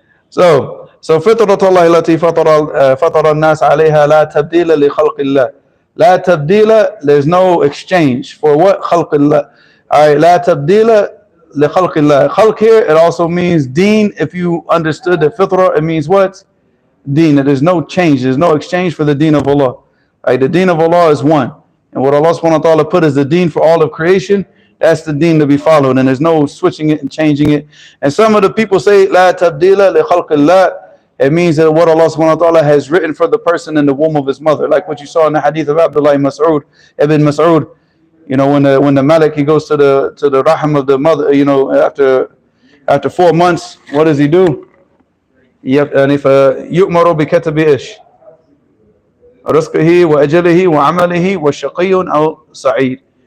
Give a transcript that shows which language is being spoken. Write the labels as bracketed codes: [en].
[en] So [ar] فطرة الله التي فطر الناس عليها لا تبديل لخلق الله. لا تبديل, [en] there's no exchange for what? [ar] خلق الله. [en] All right, [ar] لا تبديل لخلق الله. [en] خلق here, it also means deen. If you understood the fitrah, it means what? Deen. There's no change. There's no exchange for the deen of Allah. All right, the deen of Allah is one. And what Allah subhanahu wa ta'ala put as the deen for all of creation, that's the deen to be followed. And there's no switching it and changing it. And some of the people say, [ar] لا تبديل لخلق الله. [en] It means that what Allah subhanahu wa ta'ala has written for the person in the womb of his mother. Like what you saw in the hadith of Abdullah ibn Mas'ud. You know, when the Malik, he goes to the rahim of the mother, you know, after 4 months, what does he do? Yep, and if yu'maru bi katabi ish. [ar] رزقه وأجله وعمله وشقي أو سعيد.